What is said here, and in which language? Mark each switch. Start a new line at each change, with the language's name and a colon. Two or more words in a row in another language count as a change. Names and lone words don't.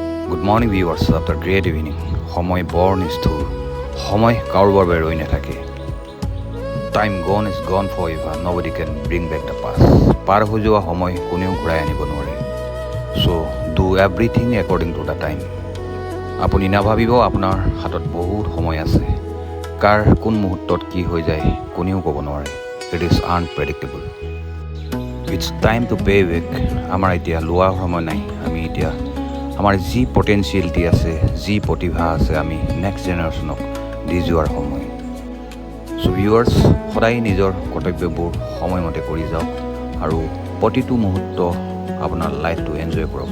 English: Good morning viewers after great evening.
Assamese: সময় বৰ নিষ্ঠুৰ, সময় কাৰোবাৰ বাবে ৰৈ নাথাকে।
English: Time gone is gone forever. Nobody can bring back the past.
Assamese: পাৰ হৈ যোৱা সময় কোনেও ঘূৰাই আনিব নোৱাৰে।
English: So do everything according to the time.
Assamese: আপুনি নাভাবিব আপোনাৰ হাতত বহুত সময় আছে। কাৰ কোন মুহূৰ্তত কি হৈ যায় কোনেও ক'ব নোৱাৰে।
English: It is unpredictable. It's time to pay back.
Assamese: আমাৰ এতিয়া লোৱাৰ সময় নাই। আমি এতিয়া আমাৰ যি পটেঞ্চিয়েলিটি আছে, যি প্ৰতিভা আছে, আমি
English: next generation
Assamese: দি যোৱাৰ সময়।
English: so viewers,
Assamese: সদায় নিজৰ কৰ্তব্যবোৰ সময়মতে কৰি যাওক আৰু প্ৰতিটো মুহূৰ্ত আপোনাৰ
English: life enjoy
Assamese: কৰক।